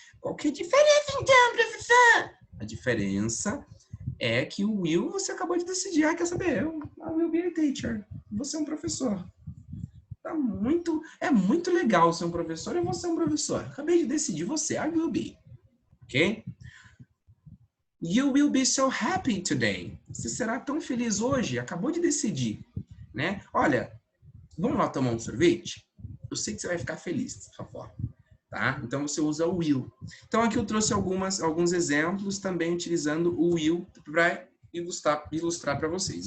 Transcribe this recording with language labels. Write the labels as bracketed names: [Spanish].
[Portuguese] Qual que é a diferença então, professor? A diferença é que o will você acabou de decidir. Quer saber? [English] I will be a teacher. [Portuguese] Você é um professor. É muito legal ser um professor e você é um professor. Acabei de decidir você. I will be. Ok? [English] You will be so happy today. [Portuguese] Você será tão feliz hoje. Acabou de decidir. Né? Olha, vamos lá tomar um sorvete? Eu sei que você vai ficar feliz dessa forma. tá? Então você usa o will. Então aqui eu trouxe alguns exemplos também utilizando o will para ilustrar para vocês.